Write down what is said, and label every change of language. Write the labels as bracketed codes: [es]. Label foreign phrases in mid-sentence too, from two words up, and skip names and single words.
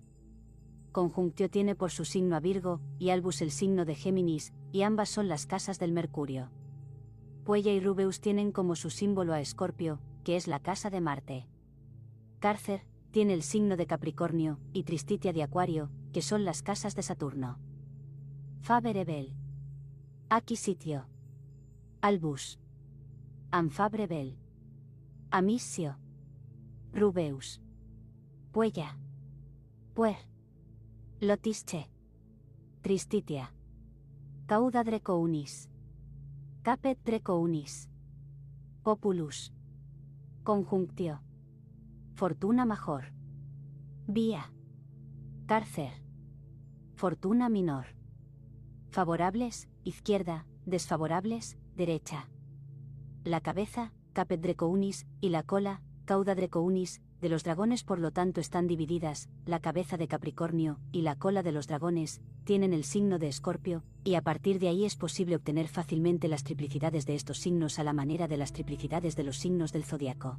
[es] Conjuncio tiene por su signo a Virgo, y Albus el signo de Géminis, y ambas son las casas del Mercurio. Puella y Rubeus tienen como su símbolo a Escorpio, que es la casa de Marte. Cárcer tiene el signo de Capricornio, y Tristitia de Acuario, que son las casas de Saturno. Faber Ebel. Aquisitio. Albus. Anfabrebel. Amisio. Rubeus. Puella. Puer. Lotische. Tristitia. Cauda Drecounis. Capet Drecounis. Populus. Conjunctio. Fortuna major. Vía. Cárcer. Fortuna minor. Favorables, izquierda, desfavorables, derecha. La cabeza, Capet Drecounis, y la cola, Cauda Drecounis, de los dragones por lo tanto están divididas, la cabeza de Capricornio, y la cola de los dragones, tienen el signo de Escorpio, y a partir de ahí es posible obtener fácilmente las triplicidades de estos signos a la manera de las triplicidades de los signos del zodiaco.